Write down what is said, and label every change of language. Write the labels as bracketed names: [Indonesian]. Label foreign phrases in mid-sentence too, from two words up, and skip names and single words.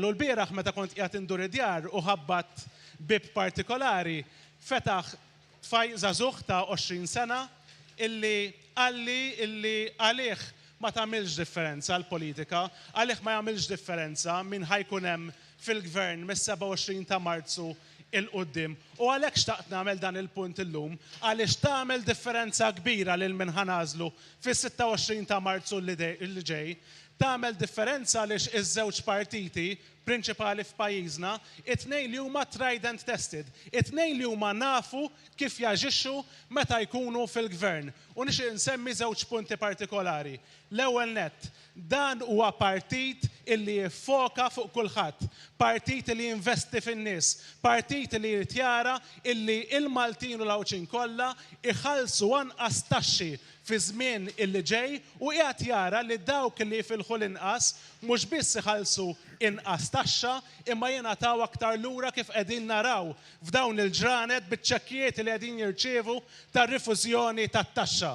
[Maltese] U l-bieraħ meta kont qiegħed indur id-djar u ħabbat bib partikolari, fetaħ tfaj żagħżugħ ta' 20 sena illi għalli illi għalih ma tagħmilx differenza l-politika, għalih ma jagħmilx differenza min ħajkun hemm fil-gvern mis-27 ta' Marzu il-qoddim. U għalhekk xtaqt nagħmel dan il-punt illum, għaliex tagħmel differenza kbira lil min ħanażlu fis-26 ta' Marzu li ġej, tagħmel differenza għaliex iż-żewġ partiti prinċipali f'pajjiżna, it-tnejn li huma [English] tried and tested, [Maltese] it-tnejn li huma nafu kif jaġixxu meta jkunu fil-gvern. U nixtieq insemmi żewġ punti partikolari. L-ewwel nett, dan huwa partit illi jiffoka fuq kulħadd, partit li jinvesti fin-nies, partit li jrid jara illi il-Maltin u l-Awċin kollha iħallsu anqas taxxi fi żmien illi ġej u qiegħed jara li dawk li jfilħu l-inqas mhux biss iħallsu inqas taxxa imma jingħataw aktar lura kif qegħdin naraw f'dawn il-ġranet biċ-ċekkijiet li qegħdin jirċievu tar-rifużjoni tat-taxxa.